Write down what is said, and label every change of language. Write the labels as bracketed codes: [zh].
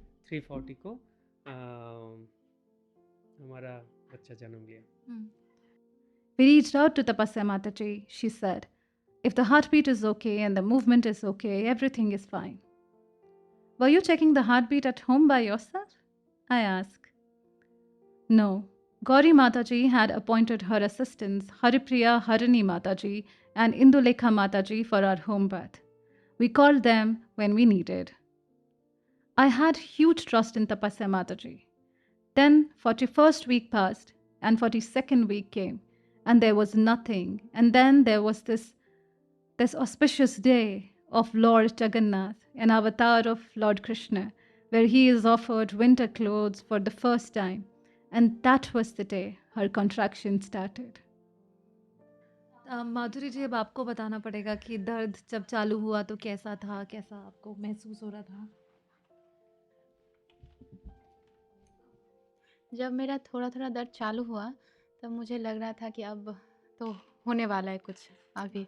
[hi] 3:40 को हमारा बच्चा जन्म लिया। [en] We reached out to Tapasya Mataji. She said, if the heartbeat is okay and the movement is okay, everything is fine. Were you checking the heartbeat at home by yourself? I asked. No. Gauri Mataji had appointed her assistants Haripriya Harini Mataji and Indulekha Mataji for our home birth. We called them when we needed. I had huge trust in Tapasya Mataji. Then 41st week passed and 42nd week came and there was nothing. And then there was this auspicious day of Lord Jagannath, an avatar of Lord Krishna, where he is offered winter clothes for the first time. And that was the day her contraction started. [hi] माधुरी जी, अब आपको बताना पड़ेगा कि दर्द जब चालू हुआ तो कैसा था, कैसा आपको महसूस हो रहा था? जब मेरा थोड़ा-थोड़ा दर्द चालू हुआ, तब मुझे लग रहा था कि अब तो होने वाला है कुछ अभी।